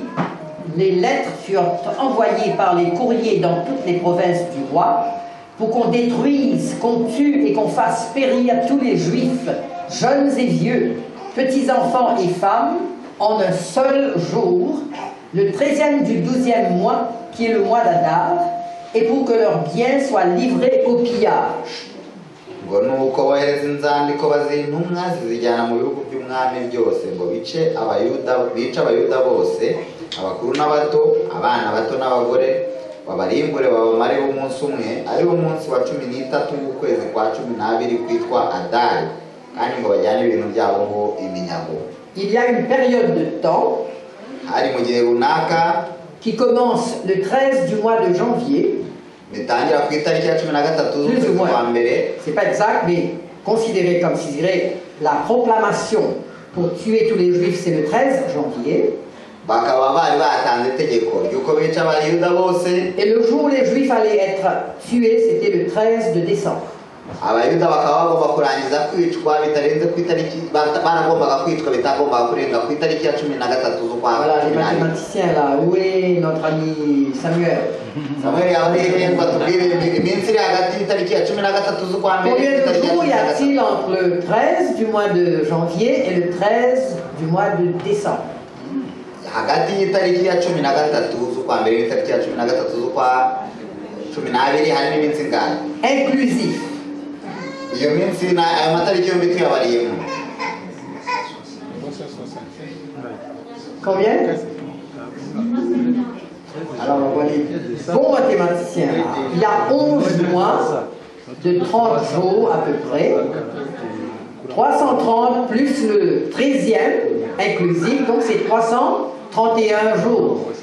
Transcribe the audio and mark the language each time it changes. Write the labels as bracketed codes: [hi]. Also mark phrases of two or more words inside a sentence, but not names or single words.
[fr] Les lettres furent envoyées par les courriers dans toutes les provinces du roi pour qu'on détruise, qu'on tue et qu'on fasse périr tous les juifs, jeunes et vieux, petits enfants et femmes, en un seul jour, le 13e du 12e mois, qui est le mois d'Adar, et pour que leurs biens soient livrés au pillage. [rw] Abakuru n'abato, abana bato n'abagore babarimbure babamare umunsi umwe ari umunsi wa 13 w'ukwezi kwa 12 kwitwa Adari kandi ngo bajyane ibintu byabo ngo iminyago. [fr] Il y a une période de temps [rw] hari mu gihe runaka [fr] qui commence le 13 du mois de janvier. [rw] Bitangira ku itariki ya 13 z'ukwezi kwa mbere. [fr] C'est pas exact mais considéré comme si dirait la proclamation pour tuer tous les juifs c'est le 13 janvier. Et le jour où les juifs allaient être tués, c'était le 13 de décembre. Voilà, les mathématiciens là, où est notre ami Samuel? Combien de jours y a-t-il entre le 13 du mois de janvier et le 13 du mois de décembre? [rw] Hagati y'itariki ya 13 z'ukwa mbere n'itariki ya 13 z'ukwa 12 hari n'iminsi ngana [fr] inclusif. [rw] Iyo minsi na ayo matariki yombi tuyabariyemo. [fr] Combien? Alors on va les bons mathématiciens. Il y a 11 mois de 30 jours à peu près. 330 plus le 13e inclusif, donc c'est 331 jours.